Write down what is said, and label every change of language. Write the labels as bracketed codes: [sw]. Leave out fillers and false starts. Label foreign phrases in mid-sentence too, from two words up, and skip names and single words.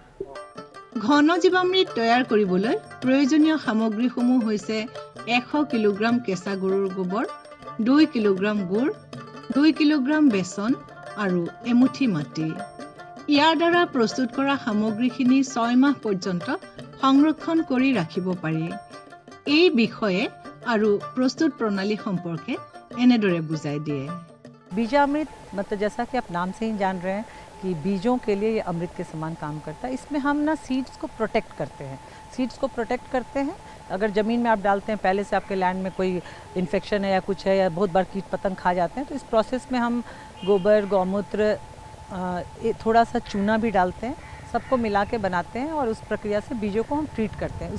[as] ঘন জীৱামৃত তৈয়াৰ কৰিবলৈ প্ৰয়োজনীয় সামগ্ৰীসমূহ হৈছে 100 কিলোগ্ৰাম কেঁচা গৰুৰ গোবৰ, 2 কিলোগ্ৰাম গুড়, 2 কিলোগ্ৰাম বেচন আৰু এমুঠি মাটি। ইয়াৰ দ্বাৰা প্ৰস্তুত কৰা সামগ্ৰীখিনি 6 মাহ পৰ্যন্ত সংৰক্ষণ কৰি ৰাখিব পাৰি। এই বিষয়ে আৰু প্ৰস্তুত প্ৰণালী সম্পৰ্কে এনেদৰে বুজাই দিয়ে। [hi] बीजामृत मतलब जैसा कि आप नाम से ही जान रहे हैं कि बीजों के लिए ये अमृत के समान काम करता है। इसमें हम ना सीड्स को प्रोटेक्ट करते हैं, सीड्स को प्रोटेक्ट करते हैं। अगर ज़मीन में आप डालते हैं, पहले से आपके लैंड में कोई इन्फेक्शन है या कुछ है या बहुत बार कीट पतंग खा जाते हैं, तो इस प्रोसेस में हम गोबर, गौमूत्र, थोड़ा सा चूना भी डालते हैं, सबको मिला के बनाते हैं और उस प्रक्रिया से बीजों को हम ट्रीट करते हैं।